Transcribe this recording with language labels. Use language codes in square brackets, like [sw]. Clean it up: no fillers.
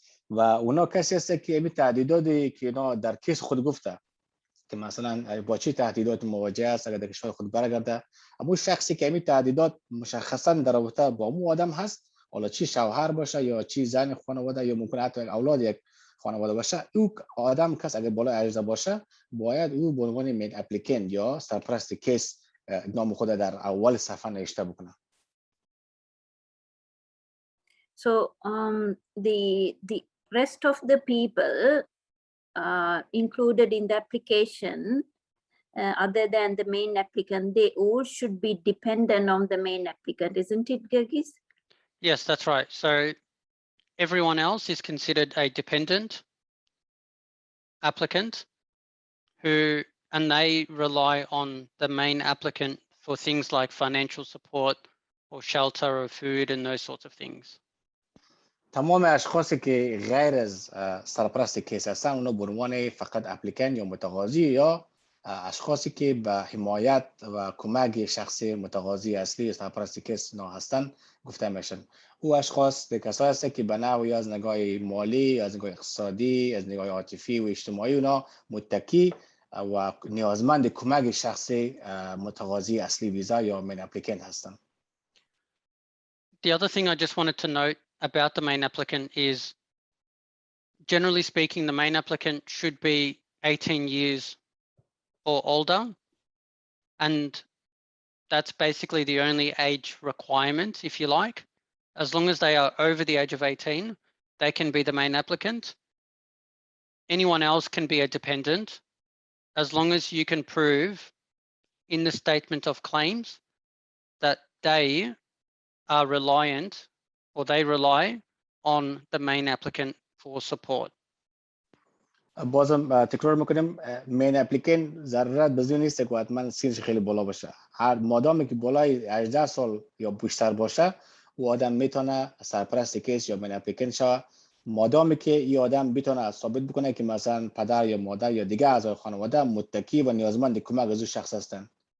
[fa] و اونا کسی است که این تعدیداتی که اینا در کیس خود گفته که مثلا با چه تهدیدات مواجه است اگر در کشور خود برگرده، اما شخصی که این تعدیدات مشخصا در رابطه با اون آدم هست، حالا چی شوهر باشه یا چی زن خانواده یا ممکن حتی اولاد یک خانواده باشه، او آدم کس اگر بالای 18 باشه باید او به عنوان مین اپلیکنت یا سرپرست کیس نام خود در اول صفحه نوشته بکنه. [en] So the rest of the people included in the application, other than the main applicant, they all should be dependent on the main applicant, isn't it, Gagis? Yes, that's right. So everyone else is considered a dependent applicant and they rely on the main applicant for things like financial support or shelter or food and those sorts of things. [fa] تمام اشخاصی که غیر از سرپرست کیس هستن اونا به عنوان فقط اپلیکن یا متقاضی یا اشخاصی که به حمایت و کمک شخصی متقاضی اصلی سرپرست کیس نا هستن گفته میشن. او اشخاص کسایی هستند که به نحوی از نگاه مالی، از نگاه اقتصادی، از نگاه عاطفی و اجتماعی اونا متکی و نیازمند کمک شخصی متقاضی اصلی ویزا یا من اپلیکن هستن. [en] The other thing I just wanted to note about the main applicant is, generally speaking, the main applicant should be 18 years or older, and that's basically the only age requirement, if you like. As long as they are over the age of 18, they can be the main applicant. Anyone else can be a dependent, as long as you can prove in the statement of claims that they are reliant or they rely on the main applicant for support. [fa] بازم تکرار میکنیم مین اپلیکن ضرورت بدون نیست که حتما سنش خیلی بالا باشه. هر مادامی که بالای 18 سال یا بیشتر باشه او آدم میتونه سرپرست کیس یا مین اپلیکن شه، مادامی که این آدم بتونه ثابت بکنه که مثلا پدر یا مادر یا دیگه اعضای خانواده متکی و نیازمند کمک از شخص هستن.